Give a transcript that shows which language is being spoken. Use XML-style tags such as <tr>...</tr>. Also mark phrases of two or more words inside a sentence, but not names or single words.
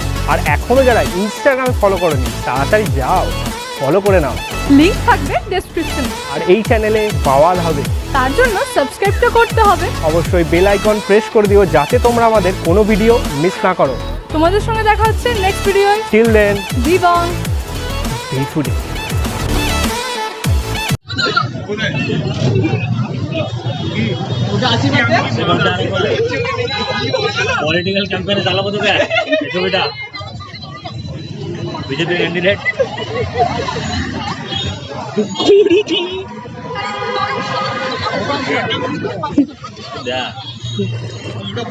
<bn>আর এখনও যারা ইনস্টাগ্রামে ফলো করোনি তাড়াতাড়ি যাও, ফলো করে নাও, লিংক থাকবে ডেসক্রিপশনে। আর এই চ্যানেলে পাওয়া হবে, তার জন্য সাবস্ক্রাইবটা করতে হবে। অবশ্যই</bn> <en>bell icon press</en> <bn>করে দিও যাতে তোমরা আমাদের কোনো</bn> <en>video miss</en> <bn>না করো। তোমাদের সঙ্গে দেখা হচ্ছে</bn> <en>next video. till then, be Bong, be foodie. political campaign</en> <mr>चालवतो काय येतो बेटा बीजेपी कैंडिडेट द्या</mr>